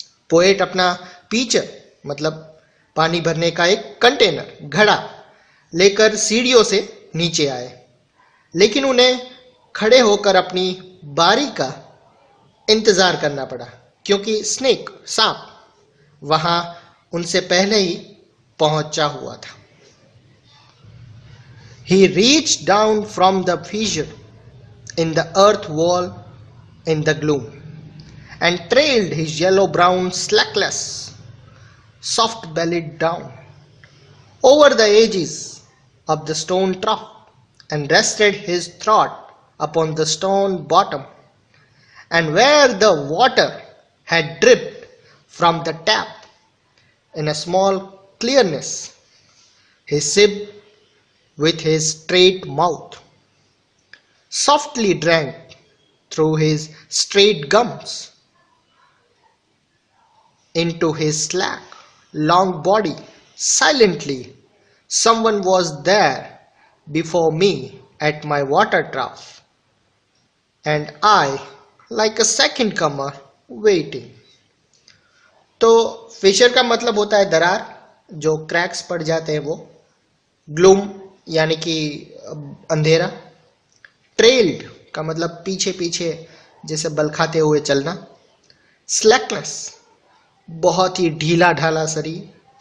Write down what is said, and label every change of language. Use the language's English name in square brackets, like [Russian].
[Hindi] Poet अपना pitcher मतलब पानी भरने का एक कंटेनर, घड़ा लेकर सीढ़ियों से नीचे आए, लेकिन उन्हें खड़े होकर अपनी बारी का इंतजार करना पड़ा क्योंकि स्नेक, सांप, वहां उनसे पहले ही पहुंचा हुआ था। [English] He reached down from the fissure in the earth wall in the gloom and trailed his yellow-brown slackless, soft-bellied down over the edges of the stone trough and rested his throat upon the stone bottom, and where the water had dripped from the tap in a small clearness, he sipped with his straight mouth, softly drank through his straight gums into his slack, long body. Silently, someone was there before me at my water trough, and I, like a second comer, waiting. [Hindi] तो Fisher का मतलब होता है दरार, जो cracks पड़ जाते हैं वो। ग्लूम यानी कि अंधेरा। ट्रेल्ड का मतलब पीछे पीछे जैसे बल खाते हुए चलना। स्लैकनेस बहुत ही ढीला ढाला शरीर।